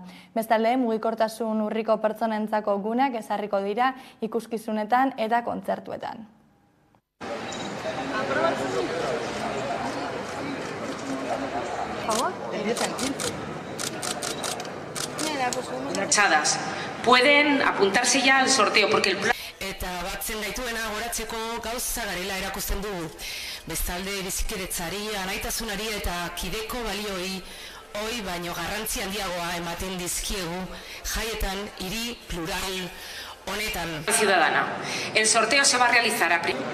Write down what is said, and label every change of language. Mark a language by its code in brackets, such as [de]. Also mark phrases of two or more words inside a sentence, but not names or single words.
[eu] Bestalde, mugikortasun urriko pertsonentzako guneak ezarriko dira ikuskizunetan eta kontzertuetan. [es] Chadas, pueden apuntarse ya al sorteo porque el plan... [eu] Eta batzen gaituena goratzeko gauza garela erakusten du. Bestalde bizikidetzari, anaitasunari eta kideko balioi hoi baino garrantzi handiagoa ematen dizkiegu jaietan hiri plural honetan. [es] Ciudadana, el sorteo se va a realizar a